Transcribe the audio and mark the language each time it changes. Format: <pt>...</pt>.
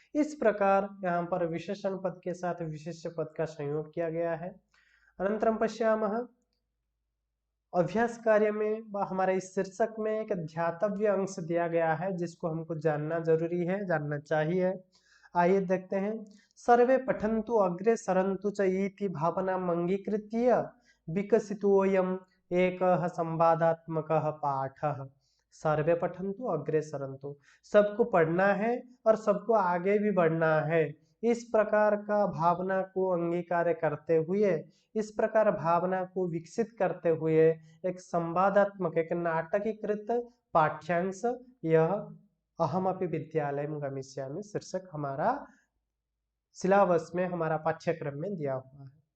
<hi>इस प्रकार यहाँ पर विशेषण पद के साथ विशेष्य पद का संयोग किया गया है।</hi> <sa>अनंतरम पश्यामः</sa> <hi>अभ्यास कार्य में हमारे इस शीर्षक में एक ध्यातव्य अंश दिया गया है जिसको हमको जानना जरूरी है, जानना चाहिए। आइए देखते हैं,</hi> <sa>सर्वे पठन्तु अग्रे सरन्तु च इति भावनाम् अंगीकृत्य विकसितोऽयम् एकः संवादात्मकः पाठः। सर्वे पठन्तु अग्रे सरन्तु,</sa> <hi>सबको पढ़ना है और सबको आगे भी बढ़ना है, इस प्रकार का भावना को अंगीकार करते हुए, इस प्रकार भावना को विकसित करते हुए एक संवादात्मक, एक नाटकीकृत पाठ्यांश यह अहमपि विद्यालयं गमिष्यामि शीर्षक हमारा सिलेबस में, हमारा पाठ्यक्रम में दिया हुआ है।</hi>